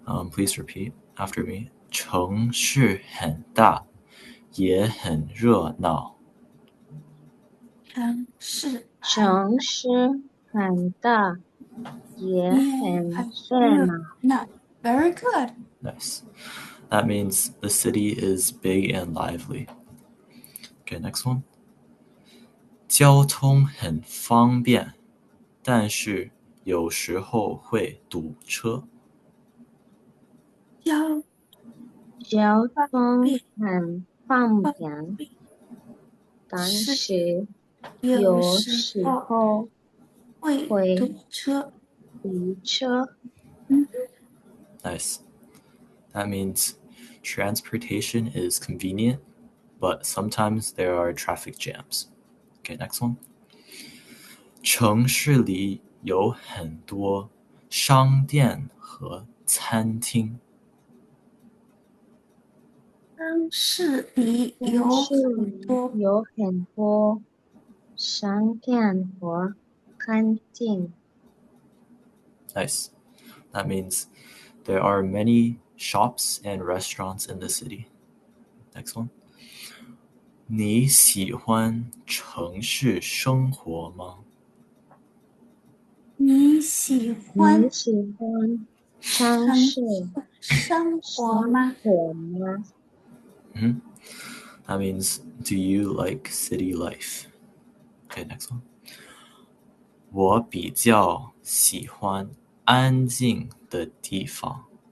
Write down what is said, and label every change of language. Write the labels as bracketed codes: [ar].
[en] Please repeat after me. [zh] 城市很大，也很热闹。城市城市很大，也很热热闹。闹. [en] Very good. Nice. That means the city is big and lively. Okay, next one. [zh] 交通很方便，但是有时候会堵车。交交通通很方方便，便，但是是有有时时候候会会堵车. 堵车。 [en] Nice. That means transportation is convenient, but sometimes there are traffic jams. Okay, next one. [zh] 城市里有很多商店和餐厅。城市里城有市里很多有很多商店和餐厅。 [en] Nice. That means there are many shops and restaurants in the city. Next one. [zh] 你喜欢城市生活吗？你喜欢你喜欢城城市生活生吗? 活吗？ [en] That means, do you like city life? Okay, next one. [zh] 我比较喜欢安静的地方。